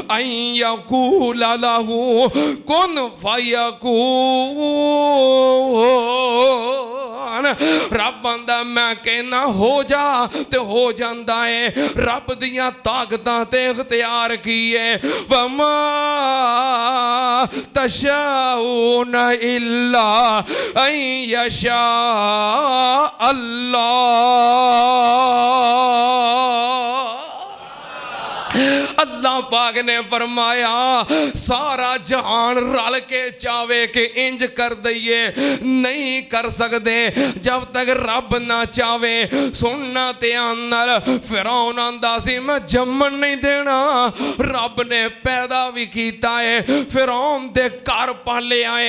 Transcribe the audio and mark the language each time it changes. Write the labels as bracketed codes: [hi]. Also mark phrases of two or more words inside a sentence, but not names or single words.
[ar] أن يقول له كن فيكون. [pa] ਰੱਬ ਆਂਹਦਾ ਮੈਂ ਕਹਿਣਾ ਹੋ ਜਾ ਤੇ ਹੋ ਜਾਂਦਾ ਹੈ। ਰੱਬ ਦੀਆਂ ਤਾਕਤਾਂ ਤੇ ਇਖ਼ਤਿਆਰ ਕੀ ਹੈ। [ar] وما تشاءون إلا أن يشاء [pa] ਅੱਲਾਹ ਪਾਕ ਨੇ ਫ਼ਰਮਾਇਆ ਸਾਰਾ ਜਹਾਨ ਰਲ ਕੇ ਚਾਹਵੇ ਕਿ ਇੰਜ ਕਰ ਦਈਏ, ਨਹੀਂ ਕਰ ਸਕਦੇ ਜਦ ਤਕ ਰੱਬ ਨਾ ਚਾਹਵੇ। ਸੁਣਨਾ ਧਿਆਨ ਨਾਲ, ਫ਼ਿਰਔਨ ਆਂਹਦਾ ਸੀ ਮੈਂ ਜੰਮਣ ਨਹੀਂ ਦੇਣਾ, ਰੱਬ ਨੇ ਪੈਦਾ ਵੀ ਕੀਤਾ ਹੈ, ਫ਼ਿਰਔਨ ਦੇ ਘਰ ਪਾਲੇ ਆਏ।